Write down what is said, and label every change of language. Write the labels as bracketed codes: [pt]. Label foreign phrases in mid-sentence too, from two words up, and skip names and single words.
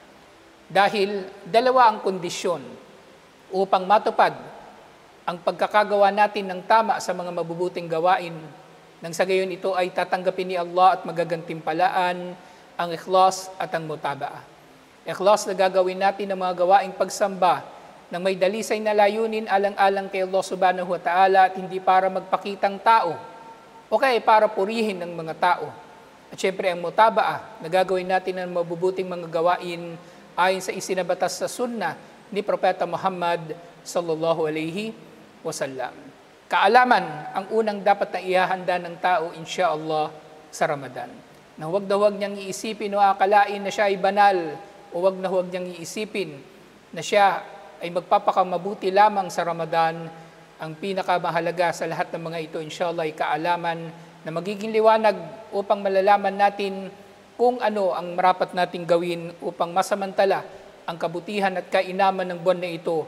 [tl] Dahil dalawa ang kondisyon upang matupad ang pagkakagawa natin ng tama sa mga mabubuting gawain, nang sa gayon ito ay tatanggapin ni Allah at magagantimpalaan ang ikhlas at ang mutabaa. Ikhlas na gagawin natin ng mga gawaing pagsamba nang may dalisay na layunin alang-alang kay Allah [ar] سبحانه وتعالى [tl] at hindi para magpakitang tao o kaya para purihin ng mga tao. At syempre ang mutabaa na gagawin natin ng mabubuting mga gawain ayon sa isinabatas sa sunnah ni Propeta Muhammad [ar] صلى الله عليه وسلم. [tl] Kaalaman ang unang dapat na ihahanda ng tao insyaallah sa Ramadan. Na huwag na huwag niyang iisipin o akalain na siya ay banal o huwag na huwag niyang iisipin na siya ay magpapakamabuti lamang sa Ramadan. Ang pinakamahalaga sa lahat ng mga ito insyaallah ay kaalaman na magiging liwanag upang malalaman natin kung ano ang marapat nating gawin upang masamantala ang kabutihan at kainaman ng buwan na ito.